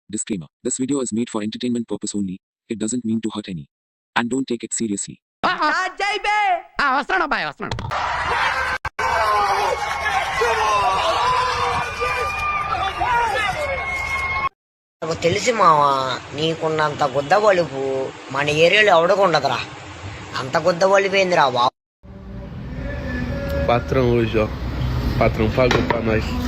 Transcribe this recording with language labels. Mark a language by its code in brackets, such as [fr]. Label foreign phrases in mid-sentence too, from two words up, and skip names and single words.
[en] Disclaimer. This video is made for entertainment purpose only. It doesn't mean to hurt any. And don't take it seriously. [te] వస్తున్నాడు అబ్బాయి వస్తున్నాడు. నాకు తెలిసి మావా నీకున్నంత గుద్ద బలుపు మన ఏరియాలో ఎవడకుండదురా. అంత గుద్ద బలిపోయిందిరా బాబు. [pt] Patrão hoje, ó. Patrão pagou pra nós.